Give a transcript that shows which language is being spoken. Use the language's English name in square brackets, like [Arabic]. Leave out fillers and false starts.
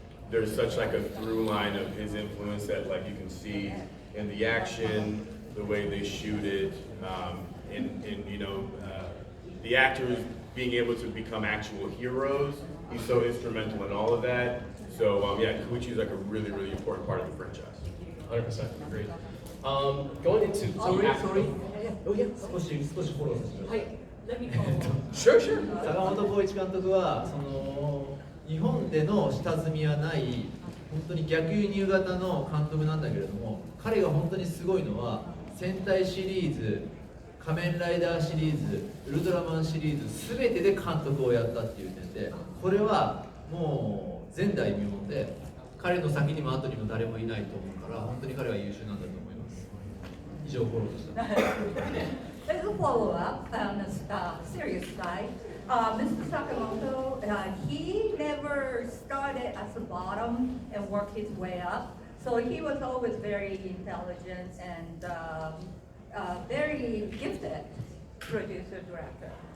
[English] There's such like a through line of his influence that like you can see in the action, the way they shoot it, in you know, the actors being able to become actual heroes. He's so instrumental in all of that. So yeah, Koichi is like a really, really important part of the franchise. 100% agreed. Going into Sorry. Oh yeah. [Japanese] 少しフォローさせてください。 [English] Let me follow. Sure, sure. [Japanese] 坂本浩一監督は日本での下積みはない本当に逆輸入型の監督なんだけれども、彼が本当にすごいのは戦隊シリーズ、仮面ライダーシリーズ、ウルトラマンシリーズ全てで監督をやったっていう点で、これはもう前代未聞で、彼の先にも後にも誰もいないと思うから、本当に彼は優秀なんだと思います。以上フォローでした。 [English] As a follow-up on the serious side, Mr. Sakamoto, he never started at the bottom and worked his way up. So he was always very intelligent and very gifted producer-director.